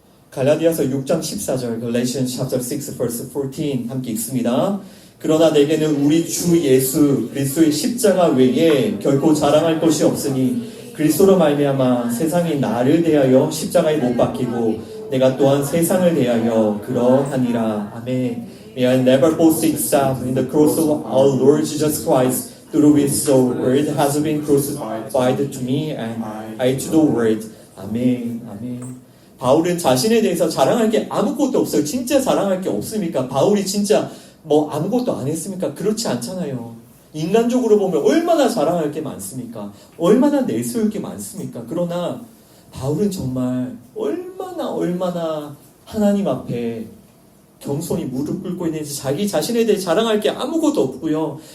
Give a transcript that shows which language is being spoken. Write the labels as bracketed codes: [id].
[ko] 갈라디아서 6장 14절, [en] Galatians chapter 6 verse 14 [ko] 함께 읽습니다. 그러나 내게는 우리 주 예수 그리스도의 십자가 외에 결코 자랑할 것이 없으니 그리스도로 말미암아 세상이 나를 대하여 십자가에 못 박히고 내가 또한 세상을 대하여 그러하니라. 아멘. [en] May I never boast except in the cross of our Lord Jesus Christ, through which the word has been crucified to me and I to the word. [ko] 아멘. 아멘. 바울은 자신에 대해서 자랑할 게 아무것도 없어요. 진짜 자랑할 게 없습니까? 바울이 진짜 뭐 아무것도 안 했습니까? 그렇지 않잖아요. 인간적으로 보면 얼마나 자랑할 게 많습니까? 얼마나 내세울 게 많습니까? 그러나 바울은 정말 얼마나 하나님 앞에 겸손히 무릎 꿇고 있는지 자기 자신에 대해 자랑할 게 아무것도 없고요.